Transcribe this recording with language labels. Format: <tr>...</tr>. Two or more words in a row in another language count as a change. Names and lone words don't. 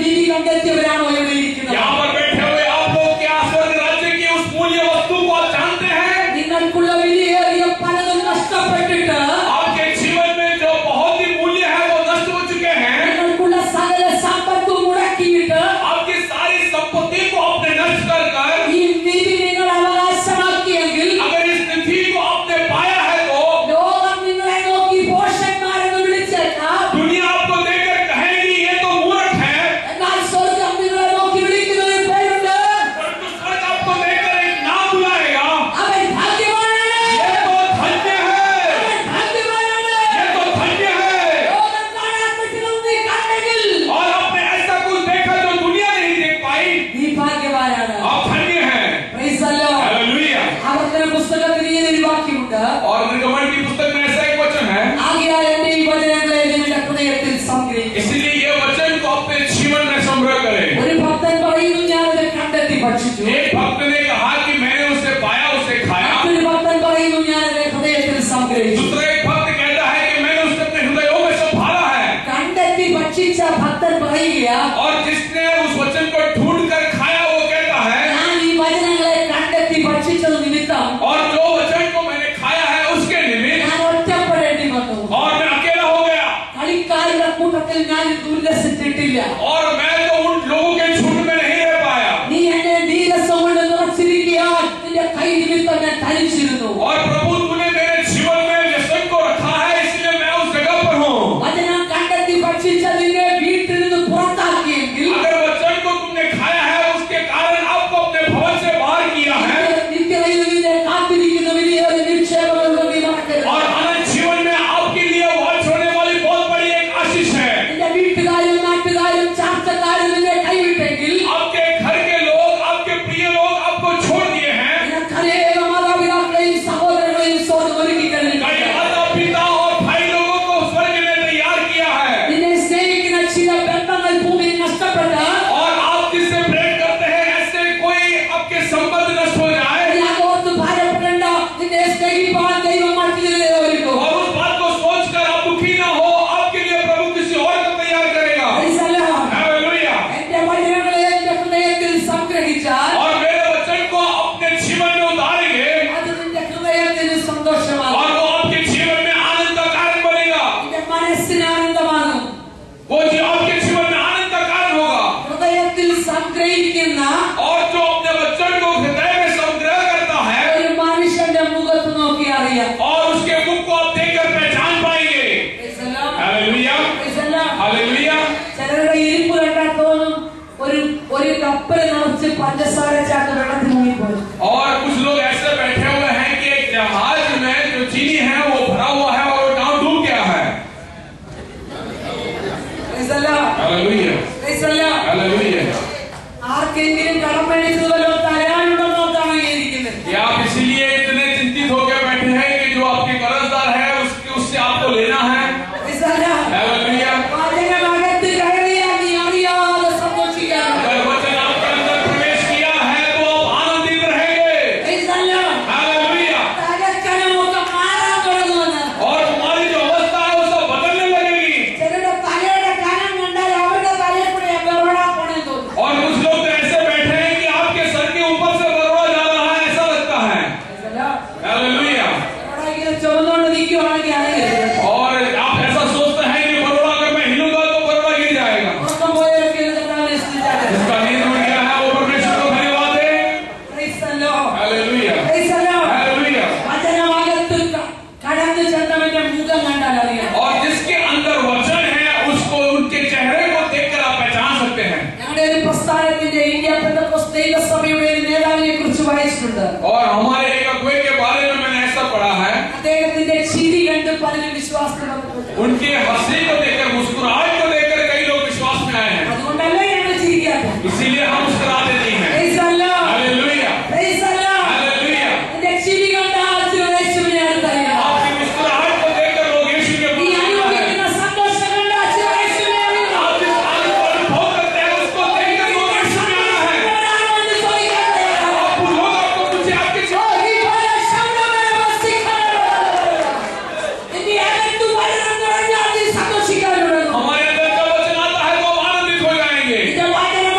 <ml>കണ്ടെത്തിയവരാണോ ഇവിടെ ഇരിക്കുന്നത്?</ml> <hi>यहाँ पर बैठे हुए आप लोग क्या स्वर्ग राज्य की उस मूल्य वस्तु को आप जानते हैं?</hi> <ml>നിങ്ങൾക്കുള്ള വിലയേറിയ പലതും നഷ്ടപ്പെട്ടിട്ട്</ml> <hi>आपके जीवन में जो बहुत ही मूल्य है वो नष्ट हो चुके हैं।</hi> <ml>നിങ്ങൾക്കുള്ള സകല സമ്പത്തും മുടക്കിയിട്ട്</ml> <hi>आपकी सारी संपत्ति को आपने नष्ट कर कर</hi> <ml>ഈ നിധി നിങ്ങൾ അവകാശമാക്കിയെങ്കിൽ</ml> <hi>अगर इस निधि को आपने पाया है तो</hi> <ml>ലോകം നിങ്ങളെ നോക്കി പോഷന്മാരെന്ന് വിളിച്ചേക്കാം.</ml> <hi>दुनिया आपको देखकर कहेगी ये तो मूर्ख है,</hi> <ml>എന്നാൽ സ്വർഗം നിങ്ങളെ നോക്കി വിളിക്കുന്ന ഒരു പേരുണ്ട്.</ml> <hi>परंतु स्वर्ग आपको देखकर एक नाम बुलाएगा।</hi> <ml>അവൻ ഭാഗ്യവാനാണ്.</ml> <hi>ये तो धन्य है,</hi> <ml>അവൻ ഭാഗ്യവാനാണ്.</ml> <hi>ये तो धन्य है।</hi> <ml>ലോകം കാണാത്തതിലും നീ കണ്ടെങ്കിൽ</ml> <hi>और आपने ऐसा कुछ देखा जो दुनिया नहीं देख पाई,</hi> <ml>നീ ഭാഗ്യവാനാണ്.</ml> <hi>आप धन्य हैं।</hi> <en>Praise the Lord.</en> <hi>हालेलुया।</hi> <ml>ആവർത്തന പുസ്തകത്തിൽ ഈ ഒരു വാക്യമുണ്ട്.</ml> <hi>और निर्गमन की पुस्तक में ऐसा एक वचन है,</hi> <ml>ആകയാൽ എന്റെ ഈ വചനങ്ങളെ നിന്റെ ഹൃദയത്തിൽ സംഗ്രഹിക്കുക.</ml> <hi>इसलिए ये वचन को अपने जीवन में संग्रह करें।</hi> <ml>ഒരു ഭക്തൻ പറയുന്നു ഞാനത് കണ്ടെത്തി ഭക്ഷിച്ചു.</ml> <hi>एक भक्त ने कहा कि मैंने उसे पाया, उसे खाया।</hi> <ml>മറ്റൊരു ഭക്തൻ പറയുന്നു ഞാനത് ഹൃദയത്തിൽ സംഗ്രഹിച്ചു.</ml> <hi>दूसरा एक भक्त कहता है कि मैंने उसे अपने हृदयों में संभाला है।</hi> <ml>കണ്ടെത്തി ഭക്ഷിച്ച ഭക്തൻ പറയുക</ml> <hi>और जिसने उस वचन को ढूंढ कर खाया वो कहता है,</hi> <ml>ഞാൻ ഈ വചനങ്ങളെ കണ്ടെത്തി ഭക്ഷിച്ചത് നിമിത്തം</ml> <hi>और जो वचन को मैंने खाया है उसके निमित्त</hi> <ml>ഞാൻ ഒറ്റപ്പെടേണ്ടി വന്നു.</ml> <hi>और मैं अकेला हो गया,</hi> <ml>കളിക്കാരുടെ കൂട്ടത്തിൽ ഞാൻ ഉല്ലസിച്ചിട്ടില്ല.</ml> <hi>और मैं तो उन लोगों के झुंड में नहीं रह पाया।</hi> <ml>നീ എന്നെ നീരസം കൊണ്ട് നിറച്ചിരിക്കാൻ നിന്റെ കൈ നിമിത്തം ഞാൻ തനിച്ചിരുന്നു.</ml> <hi>और प्रभु तूने मेरे जीवन में व्यसन को रखा है, इसलिए मैं उस जगह पर हूँ।</hi> <ml>വചനം കണ്ടെത്തി ഭക്ഷിച്ച നിന്നെ വീട്ടിൽ നിന്ന് പുറത്താക്കിയെങ്കിൽ</ml> <hi>अगर वचन को तुमने खाया है उसके कारण आपको अपने भवन से बाहर किया है,</hi> <ml>നിത്യതയിൽ നിന്നെ കാത്തിരിക്കുന്ന വലിയൊരു നിക്ഷേപങ്ങളുണ്ട് നീ മറക്കരുത്.</ml> <hi>और अनंत जीवन में आपके लिए वाच होने वाली बहुत बड़ी एक आशीष है।</hi> <ml>നിന്റെ വീട്ടുകാരും നാട്ടുകാരും ചാർച്ചക്കാരും നിന്നെ കൈവിട്ടെങ്കിൽ</ml> <hi>आपके घर के लोग, आपके प्रिय लोग आपको छोड़ दिए हैं।</hi> <ml>നിനക്കനേക മാതാപിതാക്കളെയും സഹോദരങ്ങളെയും സ്വർഗ്ഗം ഒരുക്കി</ml> <hi>कई</hi> <ml>കഴിഞ്ഞിട്ടുണ്ട്.</ml> <hi>माता पिता और भाई लोगों को स्वर्ग ने तैयार किया है।</hi> <ml>നിന്നെ സ്നേഹിക്കുന്ന ചില ബന്ധങ്ങൾ ഭൂമിയിൽ നഷ്ടപ്പെട്ട</ml> <hi>और आप जिससे प्रेम करते हैं ऐसे कोई आपके संबंध नष्ट हो जाए,</hi> <ml>യാഗോർത്ത് ഭാരപ്പെടേണ്ട. നിന്നെ സ്നേഹിപ്പാൻ ദൈവം മറ്റൊരു ഒരുക്കും.</ml> <hi>और उस बात को सोचकर आप दुखी न हो, आपके लिए प्रभु किसी और को तैयार करेगा।</hi> <en>Praise the Lord.</en> <hi>हालेलुया।</hi> <ml>എന്റെ വചനങ്ങളെ എന്റെ ഹൃദയത്തിൽ സംഗ്രഹിച്ചാൽ</ml> <hi>और मेरे वचन को अपने जीवन में उतारेंगे</hi> <ml>അത് നിന്റെ ഹൃദയത്തിന് സന്തോഷമാകും.</ml> <hi>और वो आपके जीवन में आनंद का कारण बनेगा।</hi> <ml>നിന്റെ മനസ്സിന് ആനന്ദമാകും.</ml> <hi>वो जो आपके जीवन में आनंद का कारण होगा।</hi> <ml>ഹൃദയത്തിൽ സംഗ്രഹിക്കുന്ന</ml> <hi>और जो अपने वचन को हृदय में संग्रह करता है</hi> <ml>ഒരു മനുഷ്യന്റെ മുഖത്ത് നോക്കി അറിയാം.</ml> <hi>और उसके मुख को आप देखकर पहचान पाएंगे।</hi> <en>Praise the Lord.</en> <hi>हालेलुया।</hi> <en>Praise the Lord.</en> <hi>हालेलुया।</hi> <ml>ചിലരുടെ ഇരിപ്പ് കണ്ടാൽ തോന്നും ഒരു കപ്പൽ നിറച്ച് പഞ്ചസാര ചാക്ക് വെള്ളത്തിൽ മുങ്ങിപ്പോയി.</ml> <hi>और कुछ लोग ऐसे बैठे हुए हैं कि एक जहाज में जो चीनी है वो भरा हुआ है और वो नाव डूब गया है।</hi> <en>Praise the Lord.</en> <hi>हालेलुया।</hi> <en>Praise the Lord.</en> <hi>हालेलुया।</hi> <ml>ആർക്കെങ്കിലും കടം മേടിച്ചതുപോലെ തരാനുണ്ടോ നോക്കാണ് ഇരിക്കുന്നത്.</ml> <hi>ये आप इसीलिए इतने चिंतित होकर बैठे हैं कि जो आपके कर्जदार है उससे आपको लेना है।</hi> <en>Praise the Lord.</en> <hi>हालेलुया।</hi> <ml>വചനമകത്ത് കയറിയാൽ നീ അറിയാതെ സന്തോഷിക്കണം.</ml> <hi>अगर वचन आपके अंदर प्रवेश किया है तो आप आनंदित रहेंगे।</hi> <en>Praise the Lord.</en> <hi>हालेलुया।</hi> <ml>തകർക്കണമൊക്കെ മാറാൻ തുടങ്ങുമെന്ന്.</ml> <hi>और तुम्हारी जो अवस्था है वो सब बदलने लगेगी।</hi> <ml>ചിലരുടെ തലയുടെ കനം കണ്ടാൽ അവരുടെ തലയിൽ കൂടെ ബഹളാ പോണെന്ന് തോന്നും.</ml> <hi>और कुछ लोग तो ऐसे बैठे हैं कि आपके सर के ऊपर से बरवा जा रहा है, ऐसा लगता है।</hi> <en>Praise the Lord.</en> <hi>हालेलुया।</hi> <ml>അവിടെ ഇങ്ങനെ ചുമന്നുകൊണ്ട് നിൽക്കുവാണെങ്കിൽ അറിയരുത്.</ml> <hi>और आप ऐसा सोचते हैं कि बरवा अगर मैं हिलूंगा तो बरवा गिर जाएगा।</hi> <ml>ഉറക്കം പോയവരൊക്കെ ഇത് കർത്താവിനെ സ്തുതിച്ചാട്ടെ.</ml> <hi>जिसका नींद उड़ गया है वो परमेश्वर को धन्यवाद दे।</hi> <en>Praise the Lord.</en> <hi>हालेलुया।</hi> <en>Praise the Lord.</en> <hi>हालेलुया।</hi> <ml>വചനമകത്ത് കടന്നു ചെന്നവന്റെ മുഖം കണ്ടാൽ അറിയാം.</ml> <hi>और जिसके अंदर वचन है उसको उनके चेहरे को देखकर आप पहचान सकते हैं।</hi> <ml>ഞങ്ങളുടെ ഒരു പ്രസ്ഥാനത്തിന്റെ ഇന്ത്യ പെന്തക്കോസ്ത് ദൈവസഭയുടെ ഒരു നേതാവിനെ കുറിച്ച് വായിച്ചിട്ടുണ്ട്.</ml> <hi>और हमारे एक अगुवे के बारे में मैंने ऐसा पढ़ा है,</hi> <ml>അദ്ദേഹത്തിന്റെ ചിരി കണ്ട് പലരും വിശ്വാസത്തിൽ വന്നിട്ടുണ്ട്.</ml> <hi>उनके हंसी को देखकर, मुस्कुराहट को देखकर कई लोग विश्वास में आए हैं।</hi> <ml>അതുകൊണ്ടല്ല ഞങ്ങൾ ചിരിക്കാത്തത്.</ml> <hi>इसीलिए हम मुस्कुराते नहीं हैं।</hi> <en>Praise the Lord.</en> <hi>हालेलुया।</hi> <en>Praise the Lord.</en> <hi>हालेलुया।</hi> <ml>നിന്റെ ചിരി കണ്ടാൽ യേശുവിനെ അടുത്തറിയാം.</ml> <hi>आपकी मुस्कुराहट को देखकर लोग यीशु के</hi> <ml>നീ</ml> <hi>पास आते हैं।</hi> <ml>അനുഭവിക്കുന്ന സന്തോഷം കണ്ടാൽ യേശുവിനെ അറിയാം.</ml> <hi>आप जिस आनंद को अनुभव करते हैं उसको देखकर लोग यीशु में आना है।</hi> <ml>ആരാണെന്ന് ചോദിക്കാതെ</ml> <hi>आप लोग आपको पूछे आपके जीवन</hi> <ml>ഈ പോലെ ശബ്ദമേ വസിക്കാനുള്ളത്. നിന്റെ അകത്ത് വചനം നിറഞ്ഞാൽ നീ സന്തോഷിക്കാൻ തുടങ്ങും.</ml> <hi>हमारे अंदर का वचन आता है तो हम आनंदित हो जाएंगे।</hi> <ml>നിന്റെ വായിൽ</ml>